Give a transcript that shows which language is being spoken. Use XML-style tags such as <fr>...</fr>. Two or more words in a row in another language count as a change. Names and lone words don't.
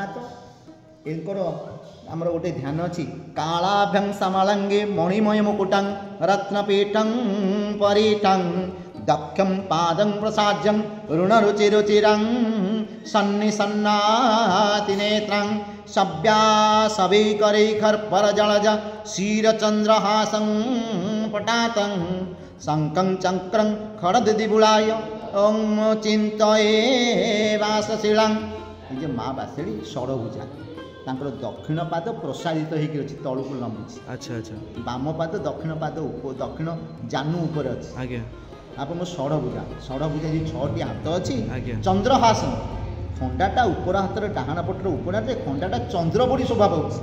<or>ହାତ। ଏଙ୍କର ଆମର ଗୋଟେ ଧ୍ୟାନ ଅଛି,</or> <sa>କାଳାଭ୍ୟଂ ସମାଳଙ୍ଗେ ମଣିମୟ ମୁକୁଟଂ ରତ୍ନପୀଠଂ ପରିଟଂ ଦକ୍ଷଂ ପାଦଂ ପ୍ରସାଜ୍ୟଂ ଋଣରୁଚିରୁଚିରଂ ସନ୍ନିସନ୍ନାତି ନେତ୍ରଂ ସବ୍ୟାସବୈକରैଖର୍ପରଜଳଜ क्षीरचन्द्रहासं पटातं शङ्खं चक्रं खडदिबुलाय ओं चिन्तये वासशिलां।</sa> <or>ଏ ମା ବାସେଳୀ ଷଡ଼ଭୁଜା ତାଙ୍କର ଦକ୍ଷିଣ ପାଦ ପ୍ରସାରିତ ହେଇକି ଅଛି ତଳକୁ ଲମ୍ବିଛି। ଆଚ୍ଛା ଆଚ୍ଛା। ବାମ ପାଦ ଦକ୍ଷିଣ ପାଦ ଦକ୍ଷିଣ ଜାନୁ ଉପରେ ଅଛି। ଆଜ୍ଞା। ଆପଣ ଷଡ଼ଭୁଜା ଯେଉଁ 6ଟି ହାତ ଅଛି। ଆଜ୍ଞା। ଚନ୍ଦ୍ରହାସନ ଖଣ୍ଡାଟା ଉପର ହାତର ଡାହାଣ ପଟର ଉପର ହାତରେ ଖଣ୍ଡାଟା ଚନ୍ଦ୍ର ପରି ଶୋଭା ପାଉଛି।</or>